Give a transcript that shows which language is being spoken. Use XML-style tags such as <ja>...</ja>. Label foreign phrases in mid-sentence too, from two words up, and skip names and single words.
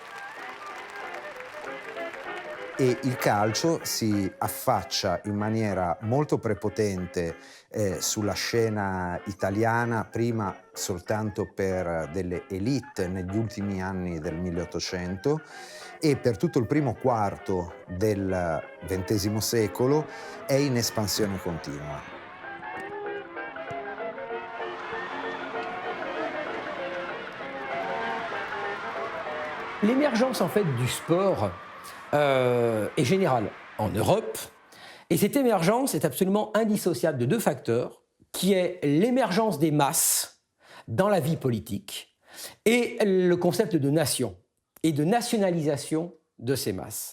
<it>E il calcio si affaccia in maniera molto prepotente sulla scena italiana, prima soltanto per delle élite negli ultimi anni del 1800 e per tutto il primo quarto del XX secolo è in espansione continua.</it> <fr>L'émergence en fait du sport est générale en Europe et cette émergence est absolument indissociable de deux facteurs qui est l'émergence des masses dans la vie politique et le concept de nation et de nationalisation de ces masses.</fr>